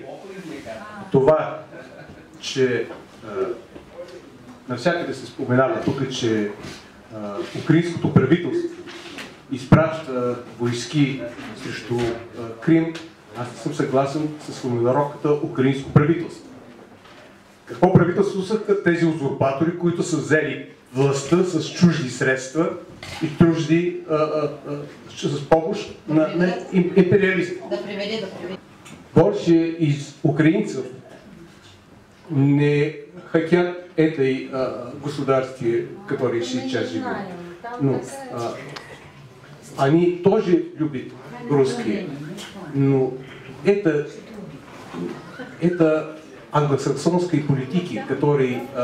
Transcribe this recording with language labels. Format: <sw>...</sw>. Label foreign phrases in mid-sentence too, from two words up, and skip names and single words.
<bg>Това, че навсякъде се споменава тук, че украинското правителство изпраща войски срещу Крим, аз не съм съгласен с формулировката украинско правителство. Какво правителство са тези узурпатори, които са взели властта с чужди средства и чужди с помощ на империалисти?</bg> <ru>Больше из украинцев не хотят этой государстве, которое сейчас живет. Ну, они тоже любят русские, но это англосаксонской политики, которые</ru>